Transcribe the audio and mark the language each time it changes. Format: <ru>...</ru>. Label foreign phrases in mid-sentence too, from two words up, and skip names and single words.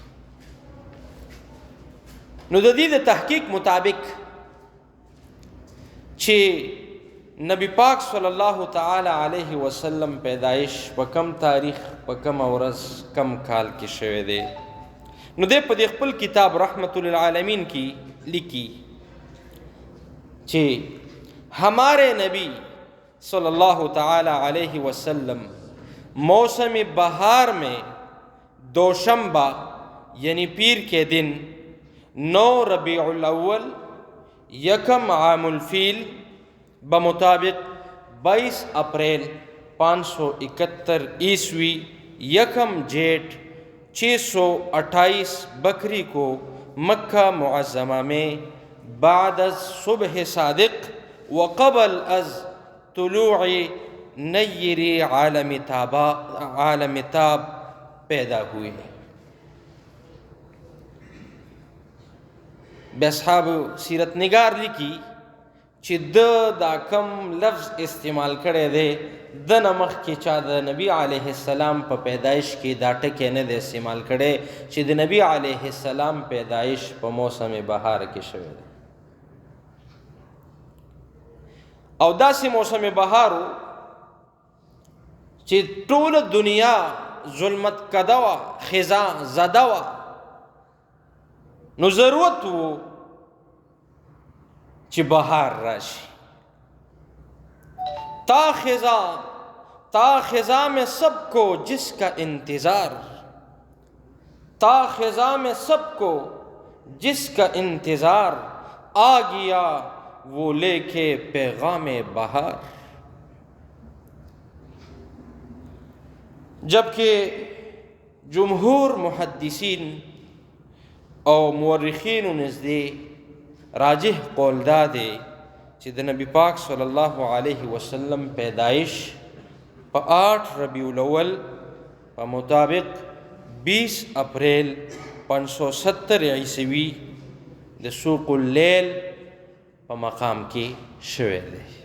<ps>نو د دې د تحقیق مطابق چې نبی پاک</ps> <ar>صلی الله تعالی علیه وسلم</ar> <ps>پیدایش په کم تاریخ، په کم ورځ، کم کال کې شوی دی، نو دی په دې خپل کتاب رحمت للعالمین کې لیکي</ps> <ur>چې ہمارے نبی</ur> <ar>صلی اللہ تعالی علیہ وسلم</ar> <ur>موسم بہار میں دوشنبہ یعنی پیر کے دن 9 ربیع الاول یکم عام الفیل بمطابق 22 اپریل 571 عیسوی یکم جیٹ 628 بکری کو مکہ معظمہ میں بعد از صبح صادق وقبل از طلوع نیر عالم تاب پیدا ہوئے.</ur> <ps>بے اصحاب سیرت نگار لکھی چې دا کم لفظ استعمال کړی دی د نه مخکې چا د نبی</ps> <ar>علیه السلام</ar> <ps>په پیدایش کې دا ټکی نه دی استعمال کړی چې د نبی</ps> <ar>علیه السلام</ar> <ps>پیدایش په موسم بهار کې شوی دی او داسې موسم بهار و چې ټوله دنیا ظلمت کده وه خزا زده وه نو ضرورت و چې بهار راشي</ps> <ur>تا خزاں میں سب کو جس کا انتظار تا خزاں میں سب کو جس کا انتظار آ گیا وہ لے کے پیغام بہار</ur> <ps>جبکہ جمهور محدثین او مورخین نزدې راجح قول دا دی چې د نبی پاک</ps> <ar>صلی الله علیه وسلم</ar> <ps>پیدایش په 8 ربیع الاول په مطابق 20 اپریل 570 عیسوي د سوق اللیل په مقام کې شوی دی</ps>